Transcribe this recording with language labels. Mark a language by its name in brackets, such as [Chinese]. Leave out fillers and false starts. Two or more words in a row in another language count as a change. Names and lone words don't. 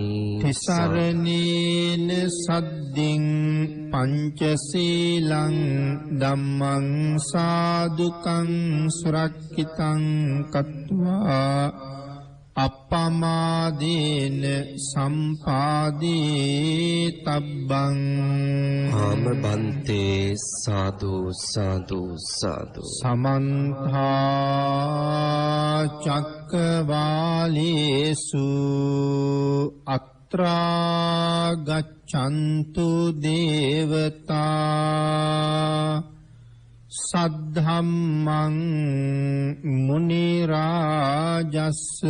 [Pali] තිසරණේන සද්දින් පංචශීලං ධම්මං සාදුකං සුරක්ඛිතං කତ୍වා අප්පමාදේන සම්පාදී තබ්බං ආම බන්තේ සාදු සාදු සාදු සමන්ත චක්කවාලේසු අත්‍රා ගච්ඡන්තු දේවතා සද්ධම්මං මුනි රාජස්